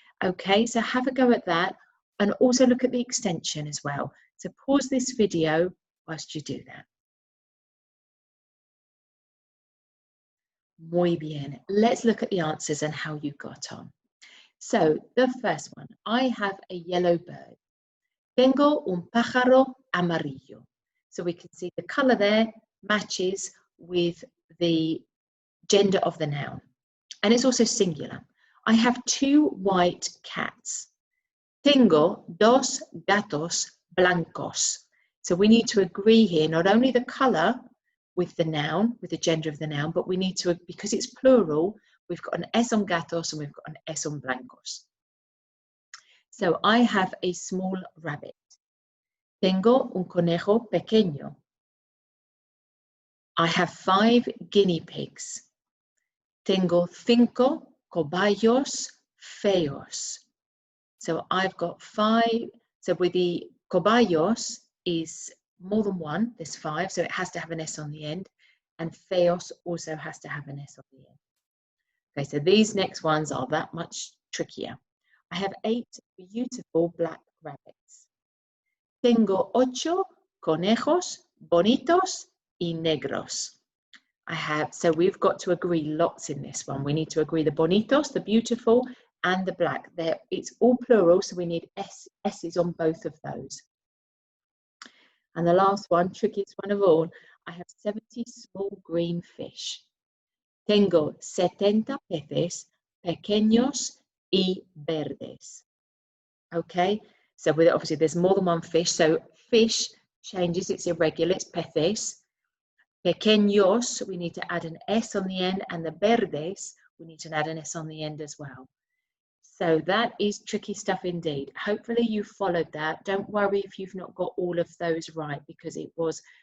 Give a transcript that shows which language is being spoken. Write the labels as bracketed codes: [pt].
[en] Okay, so have a go at that and also look at the extension as well. So pause this video whilst you do that. [es] Muy bien. [en] Let's look at the answers and how you got on. So the first one, I have a yellow bird. [es] Tengo un pájaro amarillo. [en] So we can see the color there matches with the gender of the noun. And it's also singular. I have two white cats. [es] Tengo dos gatos blancos. [en] So we need to agree here, not only the color with the noun, with the gender of the noun, but we need to, because it's plural, we've got an S on gatos and we've got an S on blancos. So I have a small rabbit. [es] Tengo un conejo pequeño. [en] I have 5 guinea pigs. [es] Tengo 5 cobayos feos. [en] So I've got 5, so with the cobayos is more than one, there's 5, so it has to have an S on the end, and feos also has to have an S on the end. Okay, so these next ones are that much trickier. I have 8 beautiful black rabbits. [es] Tengo 8 conejos bonitos y negros. [en] So we've got to agree lots in this one. We need to agree the bonitos, the beautiful, and the black. It's all plural, so we need S's on both of those. And the last one, trickiest one of all, I have 70 small green fish. [es] Tengo 70 peces pequeños y verdes. [en] Okay, so obviously there's more than one fish, so fish changes, it's irregular, it's peces. Pequeños, we need to add an S on the end, and the verdes, we need to add an S on the end as well. So that is tricky stuff indeed. Hopefully you followed that. Don't worry if you've not got all of those right, because it was